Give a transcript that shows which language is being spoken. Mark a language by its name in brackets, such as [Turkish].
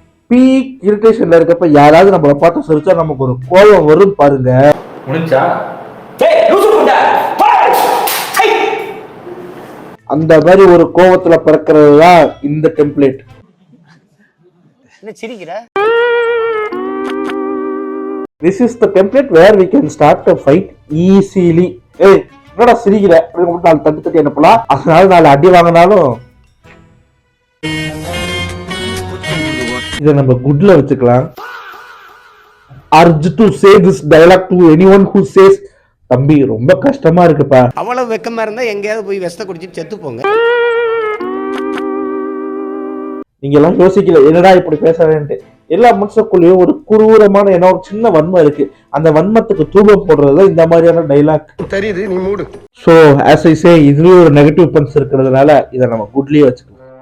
[Tamil] Peak இரிட்டேஷன்ல இருக்கப்ப யாராவது நம்மள பார்த்து சிரிச்சா நமக்கு ஒரு கோபம் வரும் பாருங்க. அந்த மாதிரி ஒரு கோபத்துல பிறக்கிறது தான் இந்த template. [English] This is the template where we can start a fight easily. [Tamil] ஏய் என்னடா சிரிக்கிற? நாலு தட்டி அனுப்பலாம், அதனால நாலு அடி வாங்கினாலும் இதை நம்ம குட்ல வச்சுக்கலாம். [English] urge to say this dialogue to anyone who says [Tamil] தம்பி ரொம்ப கஷ்டமா இருக்குப்பா. அவ்வளவு வெக்கமா இருந்தா எங்கேயாவது போய் வெஸ்ட குடிச்சிட்டு செத்து போங்க. நீங்க எல்லாம் யோசிக்கல என்னடா இப்படி பேசுறேன்ட்டு. எல்லா மனுஷக்குள்ளேயும் ஒரு குரூரமான ஏன்னா ஒரு சின்ன வன்மம் இருக்கு. அந்த வன்மத்துக்கு தூபம் போடுறது இந்த மாதிரியான டைலாக் தெரியுது, நீ மூடு. [English] so as I say [Tamil] இதுலயும் ஒரு நெகட்டிவ் பன்ஸ் இருக்கிறதுனால இதை நம்ம குட்லயே வச்சுக்கலாம்.